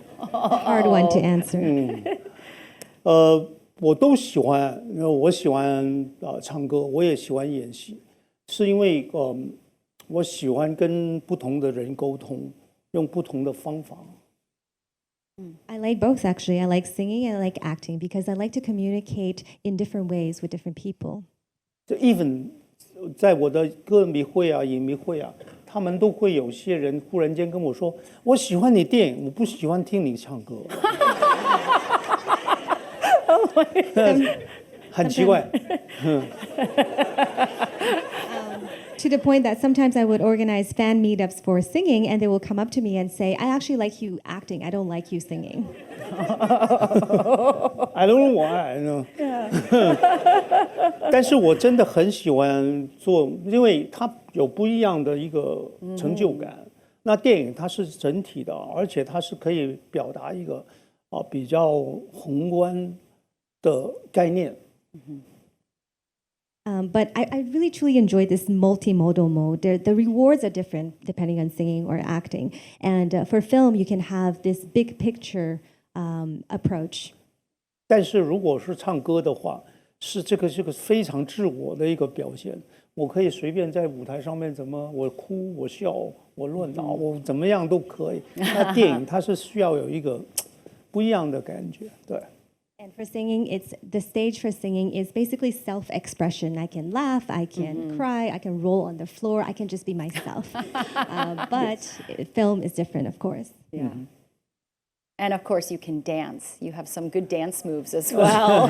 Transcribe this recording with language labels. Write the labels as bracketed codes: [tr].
[en] Hard one to answer. [zh] 我都喜欢，我喜欢唱歌，我也喜欢演戏，是因为我喜欢跟不同的人沟通，用不同的方法。 [en] I like both, actually. I like singing and I like acting because I like to communicate in different ways with different people. [zh] Even 在我的歌迷会啊、影迷会啊，他们都会有些人忽然间跟我说：“我喜欢你电影，我不喜欢听你唱歌。” 很奇怪。 [en] To the point that sometimes I would organize fan meetups for singing, and they will come up to me and say, I actually like you acting. I don't like you singing. I don't know why. No. [zh] 但是我真的很喜欢做，因为它有不一样的一个成就感。那电影它是整体的，而且它是可以表达一个比较宏观的概念。 [en] But I really truly enjoyed this multimodal mode. The rewards are different depending on singing or acting. And for film, you can have this big picture approach. [zh] 但是如果是唱歌的话，这个非常自我的一个表现。我可以随便在舞台上面我哭、我笑、我乱倒、我怎么样都可以。那电影它是需要有一个不一样的感觉，对。 [en] And for singing, the stage for singing is basically self-expression. I can laugh, I can cry, I can roll on the floor, I can just be myself. But film is different, of course. Yeah. And of course, you can dance. You have some good dance moves as well.